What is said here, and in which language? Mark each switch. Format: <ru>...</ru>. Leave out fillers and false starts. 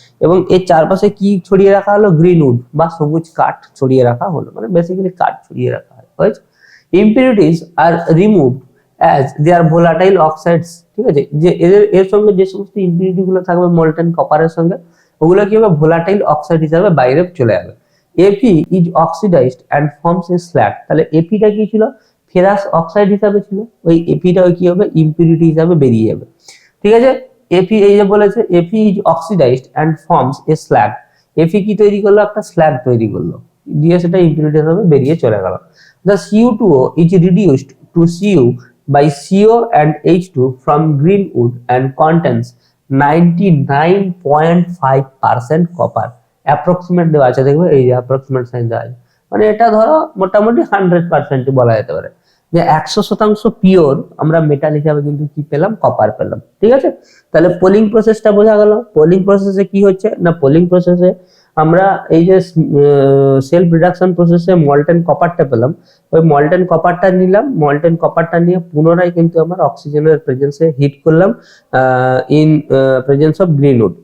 <bn>এবং এর চারপাশে কি ছড়িয়ে রাখা হলো, গ্রিন উড বা সবুজ কাঠ ছড়িয়ে রাখা হলো, মানে বেসিক্যালি কাঠ ছড়িয়ে রাখা হয়।</bn> <en>impurities are removed as they are volatile oxides,</en> <bn>ঠিক আছে, যে এর সঙ্গে যে সমস্ত ইম্পিউরিটি গুলো থাকবে মল্টেন কপারের সঙ্গে, ওগুলো কি হবে, ভোলাটাইল অক্সাইড হিসাবে বাইরে চলে যাবে।</bn> <en>Fe is oxidized and forms a slag।</en> <bn>তাহলে Feটা কি ছিল, ফেরাস অক্সাইড হিসাবে ছিল, ওই Feটাও কি হবে, ইম্পিউরিটি হিসাবে বেরিয়ে যাবে, ঠিক আছে। Fe এই যে বলেছে</bn> <en>Fe is oxidized and forms a slag,</en> <bn>Fe কি তৈরি করলো, একটা স্ল্যাগ তৈরি করলো, দিয়ে সেটা ইম্পিউরিটি হিসাবে বেরিয়ে চলে গেল।</bn> <en>The CO2O is reduced to Cu by CO and H2 from green wood and contains 99.5% copper.</en> <bn>Approximate দেওয়া আছে, দেখবে এই যে অ্যাপ্রক্সিমেট সাইন দেওয়া আছে, মানে এটা ধরো মোটামুটি 100% বলা যেতে পারে, যে 100% পিওর আমরা মেটাল হিসাবে কিন্তু কি পেলাম, কপার পেলাম। ঠিক আছে, তাহলে পোলিং প্রসেসটা বোঝা গেল। পোলিং প্রসেসে কি হচ্ছে না, পোলিং প্রসেসে আমরা এই যে সেলফ রিডাকশন প্রসেসে মল্টেন কপারটা পেলাম, ওই মল্টেন কপারটা নিলাম, মল্টেন কপারটা নিয়ে পুনরায় কিন্তু আমরা অক্সিজেনের প্রেজেন্সে হিট করলাম ইন প্রেজেন্স অফ গ্রিনউড।</bn>